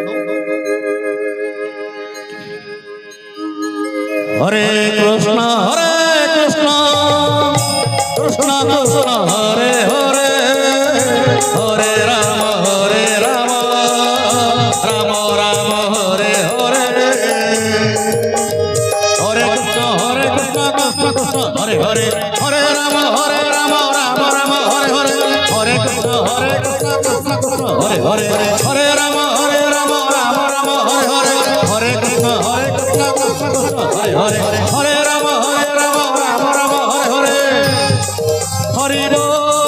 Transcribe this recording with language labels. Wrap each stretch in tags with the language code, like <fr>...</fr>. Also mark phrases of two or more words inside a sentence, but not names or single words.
<sa>ହରେ କୃଷ୍ଣ କୃଷ୍ଣ କୃଷ୍ଣ ହରେ ହରେ ହରେ ରାମ ରାମ ରାମ ହରେ হরে হরে হরে রাম রাম রাম হরে হরে হরে কৃষ্ণ কৃষ্ণ হরে হরে হরে রাম রাম রাম হরে হরে হরে কৃষ্ণ কৃষ্ণ হরে হরে হরে রাম রাম রাম হরে হরে হরি</sa>